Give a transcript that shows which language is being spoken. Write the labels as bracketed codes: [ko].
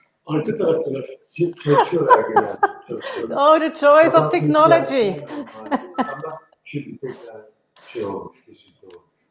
[tr] Arka taraftalar çalışıyorlar genelde. [en] Oh, the joys of technology. [tr] Ama şimdi tekrar şey olmuş, kesinlikle olmuş.